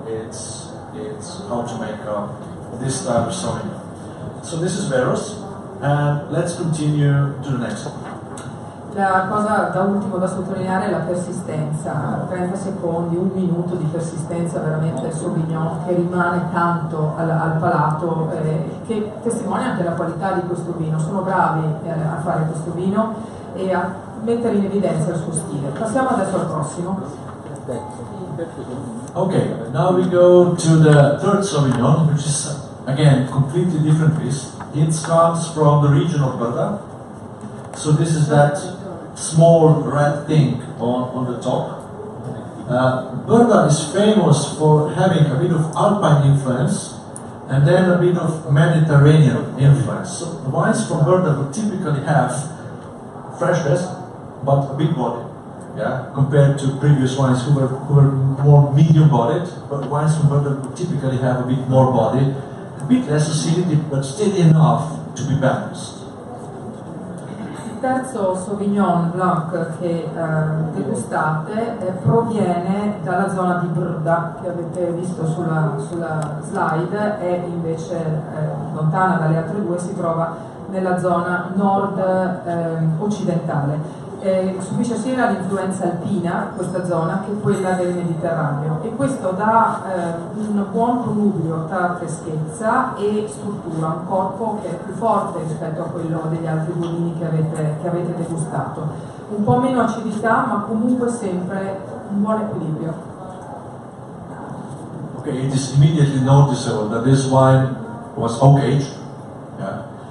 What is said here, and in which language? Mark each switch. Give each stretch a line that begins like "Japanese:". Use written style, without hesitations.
English: It's how to make this type of Sauvignon. So this is Verus, and let's continue to the next one.
Italian: La cosa da ultimo da sottolineare è la persistenza, 30 secondi, un minuto di persistenza veramente Sauvignon che rimane tanto al palato, che testimonia anche la qualità di questo vino. Sono bravi a fare questo vino e a mettere in evidenza il suo stile. Passiamo adesso al prossimo.
English: Okay, now we go to the third Sauvignon, which is again completely different piece. It comes from the region of Brda. So this is that small red thing on the top. Brda is famous for having a bit of Alpine influence and then a bit of Mediterranean influence. So the wines from Brda would typically have freshness, but a big body. Yeah, compared to previous wines who were more medium-bodied, but wines from Brda would typically have a bit more body, a bit less acidity, but still enough to be balanced.
Italian: Il terzo Sauvignon Blanc che degustate proviene dalla zona di Brda, che avete visto sulla slide, è invece lontana dalle altre due, si trova nella zona nord occidentale. subisce sia l'influenza alpina, questa zona, che quella del Mediterraneo, e questo dà un buon connubio tra freschezza e struttura, un corpo che è più forte rispetto a quello degli altri due vini che avete degustato. Un po' meno acidità, ma comunque sempre un buon equilibrio.
English: Okay, it is immediately noticeable that this wine was oak aged. Yeah.